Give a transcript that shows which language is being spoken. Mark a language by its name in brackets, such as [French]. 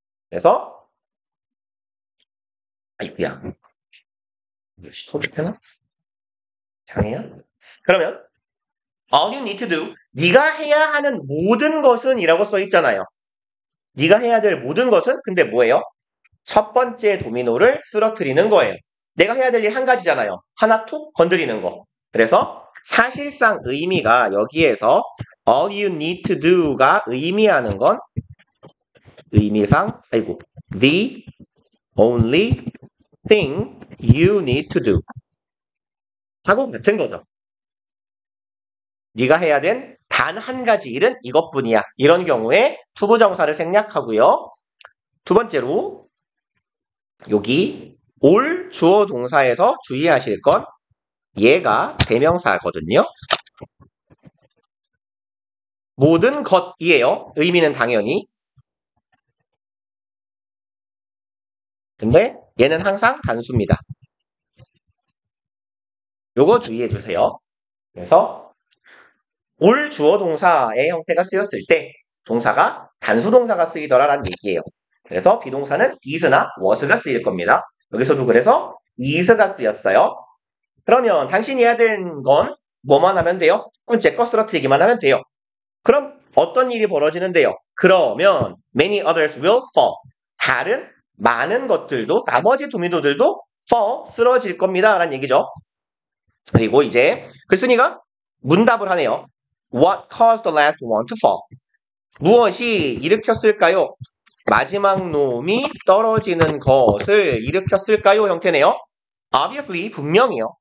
[Korean] 그래서 아이쿠야, 토득해나? 장애야? 그러면 [English] all you need to do, [Korean] 네가 해야 하는 모든 것은 이라고 써 있잖아요. 네가 해야 될 모든 것은 근데 뭐예요? 첫 번째 도미노를 쓰러뜨리는 거예요. 내가 해야 될 일 한 가지잖아요. 하나 툭 건드리는 거. 그래서 사실상 의미가 여기에서 [English] all you need to do [Korean] 가 의미하는 건 의미상 [English] the only thing you need to do [Korean] 하고 같은 거죠. 네가 해야 된 단 한 가지 일은 이것뿐이야. 이런 경우에 투부정사를 생략하고요. 두 번째로 여기 올 주어 동사에서 주의하실 건 얘가 대명사거든요. 모든 것이에요. 의미는 당연히. 근데 얘는 항상 단수입니다. 요거 주의해 주세요. 그래서 올 주어 동사의 형태가 쓰였을 때 동사가 단수 동사가 쓰이더라라는 얘기예요. 그래서 비동사는 is나 was가 쓰일 겁니다. 여기서도 그래서 is가 쓰였어요. 그러면 당신이 해야 되는 건 뭐만 하면 돼요? 첫 번째 거 쓰러뜨리기만 하면 돼요. 그럼 어떤 일이 벌어지는데요? 그러면 [English] many others will fall. [Korean] 다른 많은 것들도 나머지 도미노들도 fall 쓰러질 겁니다. 라는 얘기죠. 그리고 이제 글쓴이가 문답을 하네요. [English] What caused the last one to fall? [Korean] 무엇이 일으켰을까요? 마지막 놈이 떨어지는 것을 일으켰을까요? 형태네요. [English] Obviously, [Korean] 분명히요.